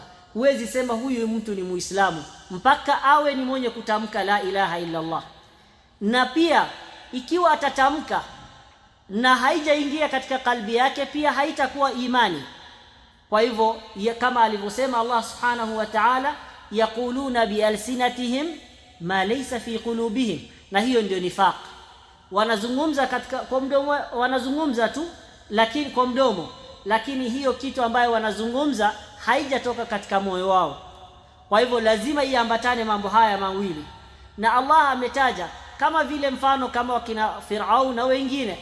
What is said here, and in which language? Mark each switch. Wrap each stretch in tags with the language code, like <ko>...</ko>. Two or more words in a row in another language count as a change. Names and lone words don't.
<sw>Huwezi sema huyu mtu ni Muislamu mpaka awe ni mwenye kutamka</sw> <ar>لا إله إلا الله.</ar> <sw>Na pia ikiwa atatamka na haijaingia katika kalbi yake, pia haitakuwa imani. Kwa hivyo kama alivyosema</sw> <ar>الله سبحانه وتعالى، يقولون بألسنتهم ما ليس في قلوبهم,</ar> <sw>na hiyo ndio nifaq. Wanazungumza katika kwa mdomo, wanazungumza tu lakini kwa mdomo, lakini hiyo kitu ambayo wanazungumza haijatoka katika moyo wao. Kwa hivyo lazima iambatane mambo haya mawili, na Allah ametaja kama vile mfano kama wakina Firaun na wengine.</sw>